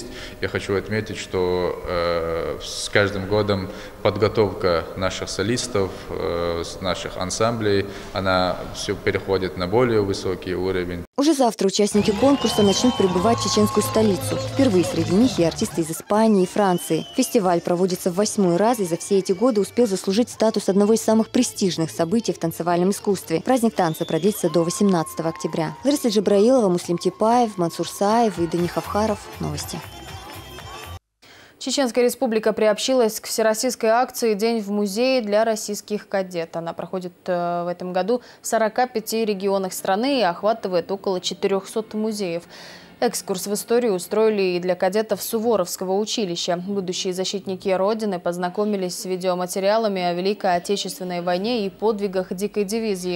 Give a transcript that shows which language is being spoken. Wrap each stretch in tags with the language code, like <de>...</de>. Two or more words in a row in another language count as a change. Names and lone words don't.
<ru>Я хочу отметить, что с каждым годом подготовка наших солистов, наших ансамблей, она все переходит на более высокий уровень. Уже завтра участники конкурса начнут прибывать в чеченскую столицу. Впервые среди них и артисты из Испании и Франции. Фестиваль проводится в 8-й раз и за все эти годы успел заслужить статус одного из самых престижных событий в танцевальном искусстве. Праздник танца продлится до 18 октября. Лариса Джабраилова, Муслим Типаев, Мансур Саев и Дани Хавхаров. Новости. Чеченская Республика приобщилась к всероссийской акции «День в музее» для российских кадет. Она проходит в этом году в 45 регионах страны и охватывает около 400 музеев. Экскурс в историю устроили и для кадетов Суворовского училища. Будущие защитники Родины познакомились с видеоматериалами о Великой Отечественной войне и подвигах дикой дивизии.</ru>